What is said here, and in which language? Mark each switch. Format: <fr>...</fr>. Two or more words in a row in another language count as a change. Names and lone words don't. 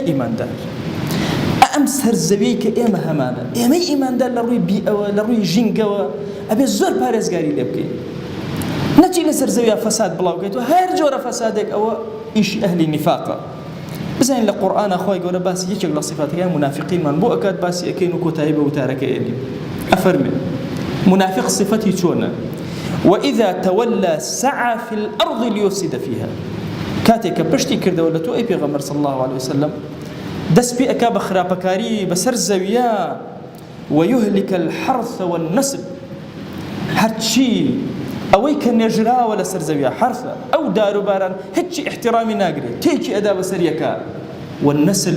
<ckb>ئیماندار ئەم سەرزەویەی کە ئێمە هەمانە ئێمەی ئیماندار لە ڕووی بیئەوە لە ڕووی ژینگەوە ئەبێ زۆر پارێزگاری لێ بکەین نەچی لەسەر زەویە فەساد بڵاوکەیتەوە هەر جۆرە فەسادێک ئەوە ئیشی ئەهلی نیفاقە بزانین لە قورئانە خۆی گەورە باسی یەکێک لە صفاتەکانی منافقینمان بۆ ئەکات باسی ئەکەین و کۆتایی بە وتارەکە ئێنین ئەفەرمێ منافق صفتی چۆنە</ckb> <ar>وإذا تولى سعى في الأرض ليفسد فيها كاتێک</ar> <ckb>پشتی کردەوە لە تۆ ئەی پێغەمبەر</ckb> <ar>صلی الله عليه وسلم</ar> <ckb>دەست پێ ئەکا بە خراپەکاری بەسەر زەویە</ckb> <ar>ويهلك الحرث والنسل</ar> <ckb>هەرچی ئەوەی کە نێژراوە لەسەر زەویە حرثە ئەو داروباران هیچی احترامی ناگرێت تێکی ئەدا بەسەر یەکە والنسل</ckb>